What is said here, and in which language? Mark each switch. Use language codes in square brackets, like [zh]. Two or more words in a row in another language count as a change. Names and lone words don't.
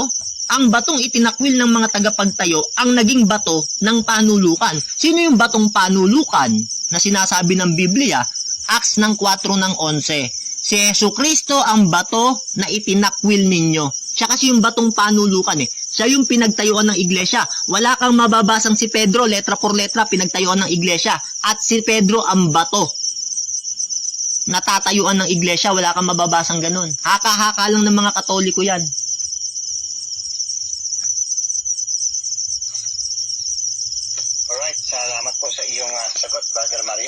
[tl] Ang batong itinakwil ng mga tagapagtayo ang naging bato ng panulukan. Sino yung batong panulukan na sinasabi ng Biblia? Acts ng 4:11. Si Jesucristo ang bato na itinakwil ninyo. Siya kasi yung batong panulukan Siya yung pinagtayuan ng iglesia. Wala kang mababasang si Pedro, [es] letra por letra, [tl] pinagtayuan ng iglesia. At si Pedro ang bato. Natatayuan ng iglesia, wala kang mababasang ganun. Haka-haka lang ng mga Katoliko yan. Alright, salamat po sa iyong sagot, Brother Mario.